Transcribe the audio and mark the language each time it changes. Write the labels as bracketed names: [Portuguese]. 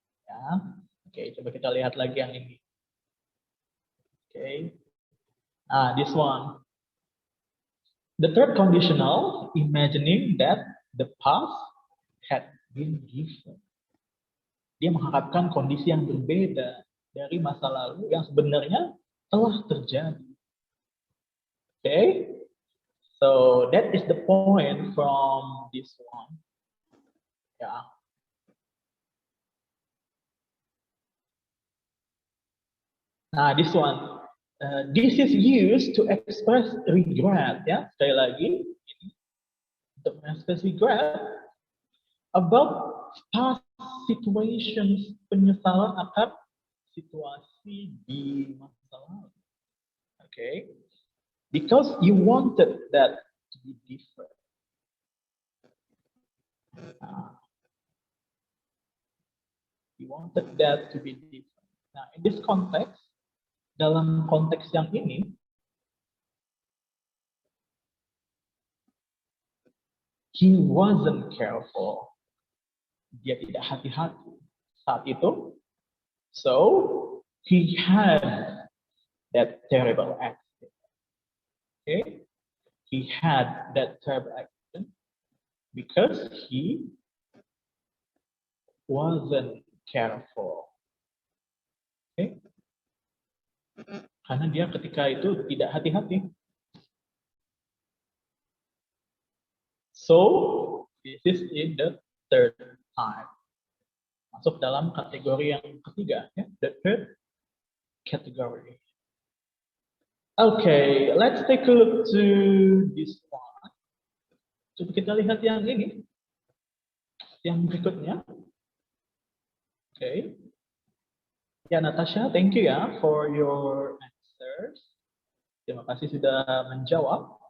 [Indonesian] Ya, oke, coba kita lihat lagi yang ini. [English] Okay, this one. The third conditional, imagining that the past had been different. [Indonesian] Dia mengharapkan kondisi yang berbeda dari masa lalu yang sebenarnya telah terjadi. [English] Okay, so that is the point from this one. Yeah. Nah, this one. This is used to express regret, ya. [Indonesian] Sekali lagi, ini untuk [English] express regret about past situations, [Indonesian] penyesalan akan situasi di masa lalu. [English] Okay, because you wanted that to be different. wanted that to be different. Nah, in this context, [Indonesian] dalam konteks yang ini, [English] he wasn't careful. [Indonesian] Dia tidak hati-hati saat itu. [English] So, he had that terrible accident. Okay? He had that terrible accident because he wasn't careful. Okay? [Indonesian] Karena dia ketika itu tidak hati-hati. [English] So, this is in the third time. [Indonesian] Masuk dalam kategori yang ketiga, ya, [English] the third category. Okay, let's take a look to this one. [Indonesian] Coba kita lihat yang ini, yang berikutnya. [English] Okay. Ya, Natasha, thank you ya for your answers. [Indonesian] Terima kasih sudah menjawab.